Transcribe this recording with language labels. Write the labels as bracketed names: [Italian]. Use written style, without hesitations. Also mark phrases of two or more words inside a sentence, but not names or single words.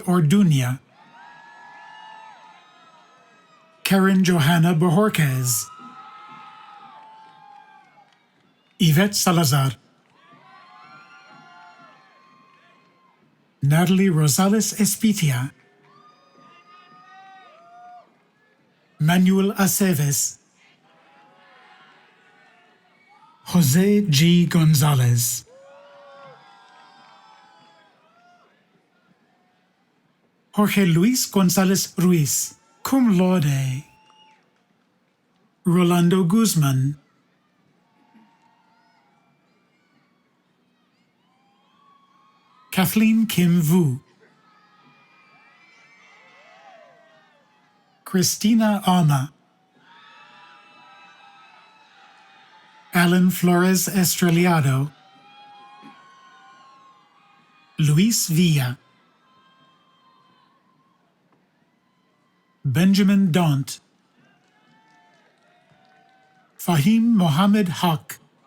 [English] Orduña, Karen Johanna Bojorquez, Yvette Salazar, Natalie Rosales Espitia, Manuel Aceves, Jose G. Gonzalez, Jorge Luis Gonzalez Ruiz, cum laude, Rolando Guzman, Kathleen Kim Vu, Christina Alma, Alan Flores Estrellado, Luis Villa, Benjamin Daunt, Fahim Mohammed Haq,